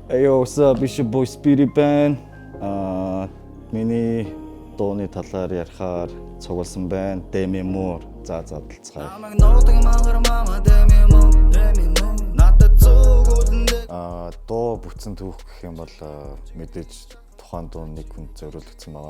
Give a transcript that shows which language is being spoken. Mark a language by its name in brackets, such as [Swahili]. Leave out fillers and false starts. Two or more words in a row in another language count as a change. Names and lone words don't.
[English] Hey yo, what's up? It's your boy Speedy Ben. [Mongolian] Миний дууны талаар ярихаар цугласан байна. Demi Moore. За залцгаая. Дуу бүтсэн түүх гэх юм бол мэдээж тухайн дуу нэг хүнд зориулагдсан байгаа.